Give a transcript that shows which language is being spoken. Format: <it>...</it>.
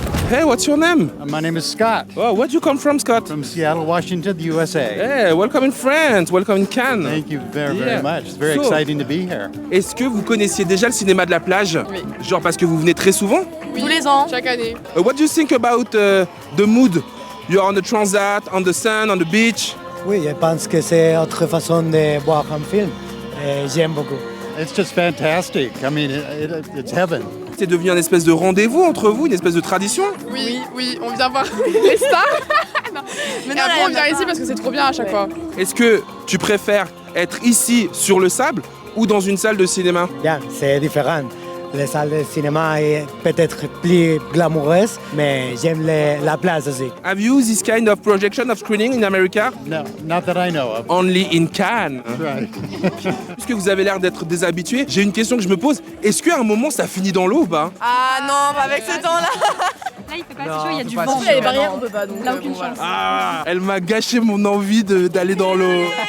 <en>Hey, what's your name? My name is Scott Oh, where do you come from, Scott? from Seattle, Washington, the USA. Hey, welcome in France, welcome in Cannes. Thank you very, Yeah. very much. It's very So- exciting to be here.</en> <fr>Est-ce que vous connaissiez déjà le cinéma de la plage? Oui. Genre parce que vous venez très souvent? Tous les ans. Chaque année.</fr> <en>What do you think about the mood? You're on the transat, on the sun, on the beach.</en> <fr>Oui, je pense que c'est autre façon de voir un film. Et j'aime beaucoup.</fr> <en>It's just fantastic. I mean, it's heaven.</en> <fr>C'est devenu un espèce de rendez-vous entre vous, une espèce de tradition? Oui, oui, on vient voir les stars. Non. Et après, on vient ici parce que c'est trop bien à chaque fois. Est-ce que tu préfères être ici sur le sable ou dans une salle de cinéma? Bien, c'est différent. Les salles de cinéma est peut-être plus glamoureuses, mais j'aime la place aussi.</fr> <en>Have you this kind of projection of screening in America? No, not that I know of. Only in Cannes. Right.</en> <fr>Puisque vous avez l'air d'être déshabitué, j'ai une question que je me pose. Est-ce qu'à un moment ça finit dans l'eau ou pas? Ah non, pas avec ce temps-là. Là, il fait pas assez chaud, il y a du vent. Il y a les barrières, on peut pas. Donc, Là, aucune chance. Ah, elle m'a gâché mon envie d'aller dans l'eau.</fr>